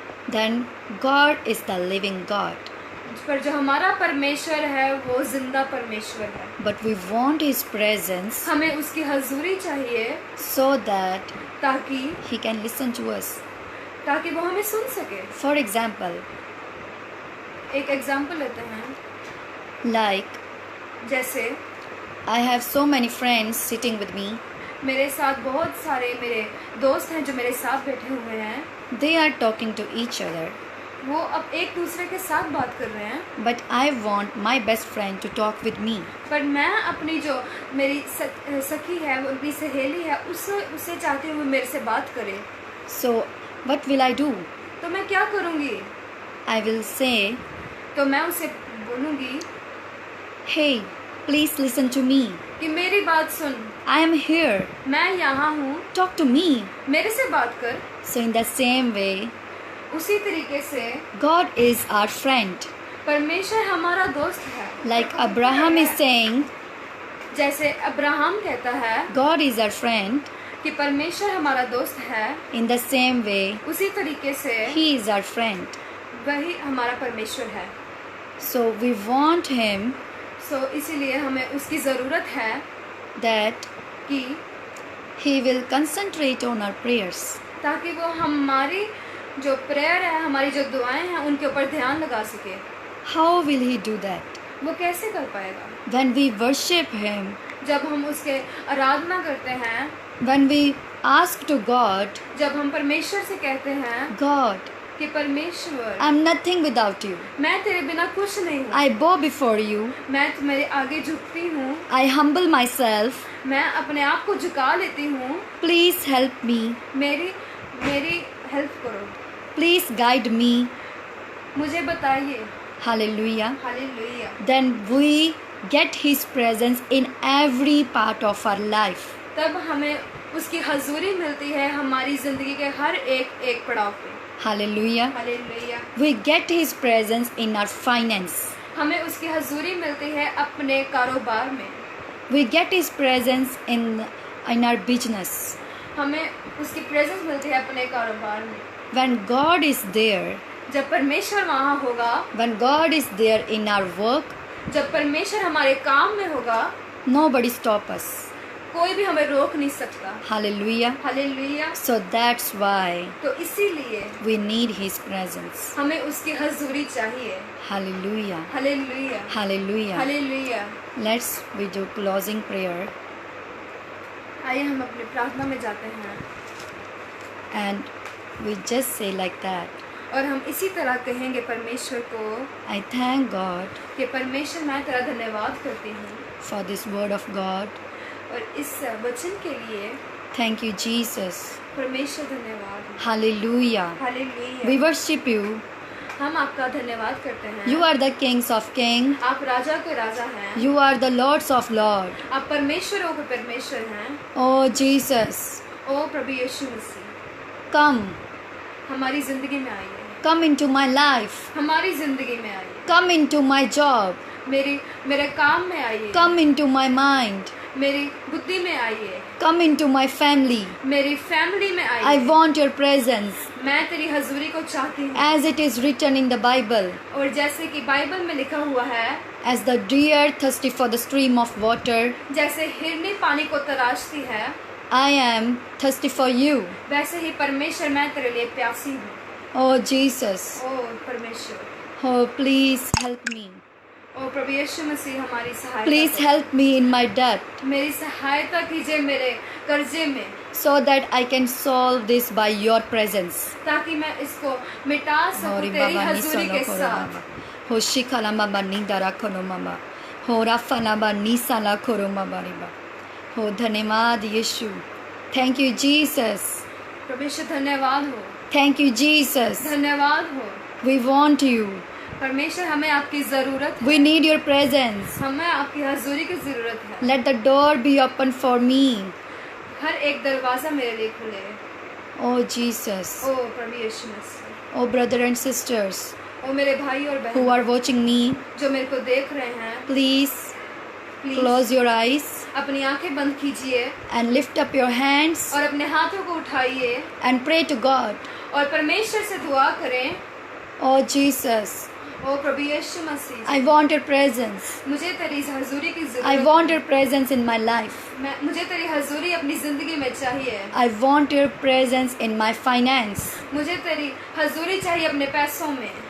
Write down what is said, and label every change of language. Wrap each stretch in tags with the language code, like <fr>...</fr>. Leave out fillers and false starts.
<en>then God is the living God.</en> <hi>पर जो हमारा परमेश्वर है वो जिंदा परमेश्वर है.</hi> <en>But we want His presence</en> <hi>हमें उसकी हजूरी चाहिए</hi> <en>so that</en> <hi>ताकि</hi> <en>He can listen to us.</en> <hi>वो हमें सुन सके.</hi> <en>For example,</en> <hi>एक एग्जाम्पल लेते हैं.</hi> <en>like</en> <hi>जैसे</hi> <en>I have so many friends sitting with me.</en> <hi>मेरे साथ बहुत सारे मेरे दोस्त हैं जो मेरे साथ बैठे हुए हैं.</hi> <en>They are talking to each other.</en> <hi>वो अब एक दूसरे के साथ बात कर रहे हैं.</hi> <en>But I want my best friend to talk with me.</en> <hi>पर मैं अपनी जो मेरी सखी है, वो अपनी सहेली है, उससे चाहती हूँ वो मेरे से बात करे.</hi> <en>So what will I do?</en> <hi>तो मैं क्या करूँगी?</hi> <en>I will say,</en> <hi>तो मैं उसे बोलूँगी,</hi> <en>hey, please listen to me.</en> <hi>कि मेरी बात सुन.</hi> <en>I am here.</en> <hi>मैं यहाँ हूँ.</hi> <en>Talk to me.</en> <hi>मेरे से बात कर.</hi> <en>So in the same way,</en> <hi>उसी तरीके से</hi> <en>God is our friend.</en> <hi>परमेश्वर हमारा दोस्त है.</hi> <en>Like Abraham is saying,</en> <hi>जैसे अब्राहम कहता है</hi> <en>God is our friend.</en> <hi>कि परमेश्वर हमारा दोस्त है,</hi> <en>In the same way,</en> <hi>उसी तरीके से</hi> <en>He is our friend.</en> <hi>वही हमारा परमेश्वर है.</hi> <en>So we want Him</en> <hi>इसीलिए हमें उसकी ज़रूरत है</hi> <en>that</en> <hi>कि</hi> <en>He will concentrate on our prayers.</en> <hi>ताकि वो हमारी जो प्रेयर है, हमारी जो दुआएं हैं, उनके ऊपर ध्यान लगा सके.</hi> <en>How will He do that?</en> <hi>वो कैसे कर पाएगा?</hi> <en>When we worship Him,</en> <hi>जब हम उसके आराधना करते हैं,</hi> <en>when we ask to God,</en> <hi>जब हम परमेश्वर से कहते हैं</hi> <en>God,</en> <hi>कि परमेश्वर</hi> <en>I'm nothing without you.</en> <hi>मैं तेरे बिना कुछ नहीं हूँ.</hi> <en>I bow before you.</en> <hi>मैं तुम्हारे आगे झुकती हूँ.</hi> <en>I humble myself.</en> <hi>मैं अपने आप को झुका लेती हूँ.</hi> <en>Please help me.</en> <hi>मेरी हेल्प करो.</hi> <en>Please guide me.</en> <hi>मुझे बताइए.</hi> <en>Hallelujah.</en> <hi>Hallelujah.</hi> <en>Then we get His presence in every part of our life.</en> <hi>तब हमें उसकी हजूरी मिलती है हमारी जिंदगी के हर एक पड़ाव पे.</hi> <en>Hallelujah.</en> <hi>Hallelujah.</hi> <en>We get His presence in our finance.</en> <hi>हमें उसकी हजूरी मिलती है अपने कारोबार में.</hi> <en>We get His presence in our business.</en> <hi>हमें उसकी प्रेजेंस मिलती है अपने कारोबार में.</hi> <en>When God is there,</en> <hi>जब परमेश्वर वहाँ होगा,</hi> <en>when God is there in our work,</en> <hi>जब परमेश्वर हमारे काम में होगा,</hi> <en>nobody stop us.</en> <hi>कोई भी हमें रोक नहीं सकता.</hi> <en>Hallelujah.</en> <hi>Hallelujah.</hi> <en>So that's why</en> <hi>तो इसीलिए</hi> <en>we need His presence.</en> <hi>हमें उसकी हजूरी चाहिए.</hi> <en>Hallelujah.</en> <hi>Hallelujah.</hi> <en>Hallelujah.</en> <hi>Hallelujah.</hi> <en>Let's we do closing prayer</en> <hi>आइए हम अपनी प्रार्थना में जाते हैं.</hi> <en>and we just say like that.</en> <hi>और हम इसी तरह कहेंगे परमेश्वर को</hi> <en>I thank God</en> <hi>कि परमेश्वर मैं तेरा धन्यवाद करती हूँ</hi> <en>for this word of God.</en> <hi>और इस वचन के लिए.</hi> <en>Thank you, Jesus.</en> <hi>परमेश्वर धन्यवाद.</hi> <en>Hallelujah. We</en> <hi>hallelujah.</hi> <en>worship you.</en> <hi>हम आपका धन्यवाद करते हैं.</hi> <en>You are the kings of kings.</en> <hi>आप राजा के राजा हैं.</hi> <en>You are the lords of lords.</en> <hi>आप परमेश्वरों के परमेश्वर हैं.</hi> <en>Oh Jesus,</en> <hi>ओ प्रभु यीशु मसीह,</hi> <en>come.</en> <hi>हमारी जिंदगी में आइए.</hi> <en>Come into my life.</en> <hi>हमारी जिंदगी में आइए.</hi> <en>Come into my job.</en> <hi>मेरे काम में आइए.</hi> <en>Come into my mind.</en> <hi>मेरी बुद्धि में आइए.</hi> <en>Come into my family.</en> <hi>मेरी फैमिली में</hi> <en>I</en> <hi>आइए.</hi> <en>want your presence.</en> <hi>मैं तेरी हजूरी को चाहती हूँ.</hi> <en>As it is written in the Bible,</en> <hi>और जैसे कि बाइबल में लिखा हुआ है,</hi> <en>as the deer thirsty for the stream of water,</en> <hi>जैसे हिरनी पानी को तराशती है,</hi> <en>I am thirsty for you.</en> <hi>वैसे ही परमेश्वर मैं तेरे लिए प्यासी हूँ.</hi> <en>Oh Jesus,</en> <hi>ओ परमेश्वर,</hi> <en>oh please help me.</en> <hi>ओ प्रभु यीशु मसीह हमारी सहायता</hi> <en>Please</en> <hi>करो।</hi> <en>help me in my debt</en> <hi>मेरी सहायता कीजिए मेरे कर्जे में,</hi> <en>so that I can solve this by your presence.</en> <hi>ताकि मैं इसको मिटा सकूं Hori तेरी baba ni हजूरी solo के koro साथ। mama. Hoshi kala mama ni dara kono mama. Hora fana ba ni sala koro mama riba. हो धन्यवाद यीशु.</hi> <en>Thank you Jesus.</en> <hi>प्रभु यीशु धन्यवाद हो,</hi> <en>Thank you Jesus.</en> <hi>धन्यवाद हो।</hi> <en>We want you.</en> <hi>परमेश्वर हमें आपकी जरूरत है,</hi> <en>We need your presence.</en> <hi>हमें आपकी हजूरी की जरूरत है।</hi> <en>Let the door be open for me.</en> <hi>हर एक दरवाजा मेरे लिए खुले।</hi> <en>Oh Jesus.</en> <hi>O Prabhu Yeshu Masih,</hi> <en>Oh brother and sisters</en> <hi>ओ मेरे भाई और</hi> <en>who</en> <hi>बहन</hi> <en>are watching me,</en> <hi>जो मेरे को देख रहे हैं,</hi> <en>please please close your eyes</en> <hi>अपनी आंखें बंद कीजिए</hi> <en>and lift up your hands</en> <hi>और अपने हाथों को उठाइए</hi> <en>and pray to God.</en> <hi>और परमेश्वर से दुआ करें।</hi> <en>Oh Jesus,</en> <hi>O Prabhu Yeshu Masih,</hi> <en>I want your presence.</en> <hi>मुझे तेरी हजूरी की</hi> <en>I</en> <hi>जरूरत</hi> <en>want your presence in my life.</en> <hi>मुझे तेरी हजूरी अपनी जिंदगी में चाहिए।</hi> <en>I want your presence in my finance.</en> <hi>मुझे तेरी हजूरी चाहिए अपने पैसों में।</hi>